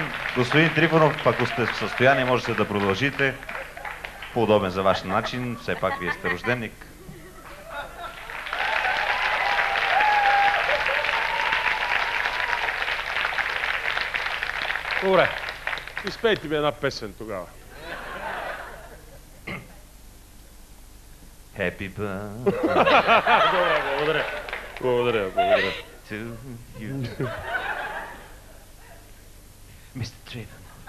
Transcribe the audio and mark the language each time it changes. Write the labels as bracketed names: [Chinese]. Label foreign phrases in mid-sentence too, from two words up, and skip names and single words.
[Bulgarian] Господин Трифонов, ако сте в състояние, можете да продължите по удобен за ваш начин. Все пак вие сте рожденник. Добре. Изпейте ми една песен тогава. [English] Happy birthday [Bulgarian] Добре, благодаря. Благодаря. [English] to you. Mr. Trifon.